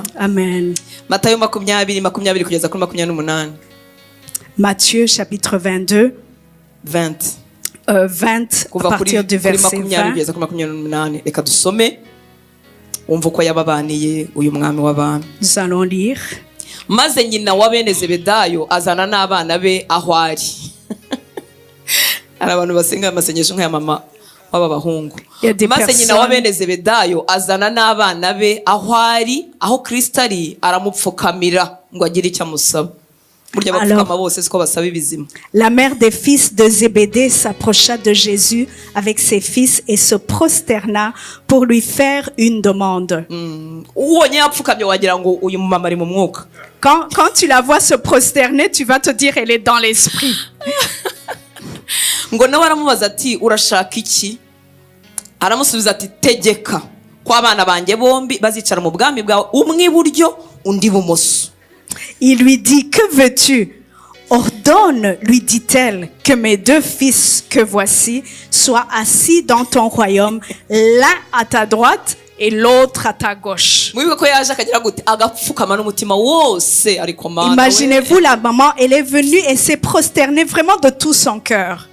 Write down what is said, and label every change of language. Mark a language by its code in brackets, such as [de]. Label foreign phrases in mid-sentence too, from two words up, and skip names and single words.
[fr] Amen. Matthieu chapitre 22. 20 à partir du verset 20. Nous allons lire. [rw] Maze nyina wa bene Zebedayo azana n'abana be aho ari. Ari abantu basenga amasengesho nk'aya mama w'abahungu. Maze nyina wa bene Zebedayo azana n'abana be aho ari, aho Kristo ari, aramupfukamira ngo agire icyo amusaba. [fr] Alors, la mère des fils de Zébédée s'approcha de Jésus avec ses fils et se prosterna pour lui faire une demande. Quand tu la vois se prosterner, tu vas te dire elle est dans l'esprit. [rw] Aramusubiza ati tegeka ko abana banjye bombi bazicara mu bwami bwawe umwe iburyo undi ibumoso. [fr] Il lui dit, que veux-tu? Ordonne, lui dit-elle, que mes deux fils que voici soient assis dans ton royaume, l'un à ta droite et l'autre à ta gauche. Imaginez-vous la maman, elle est venue et s'est prosternée vraiment de tout son cœur.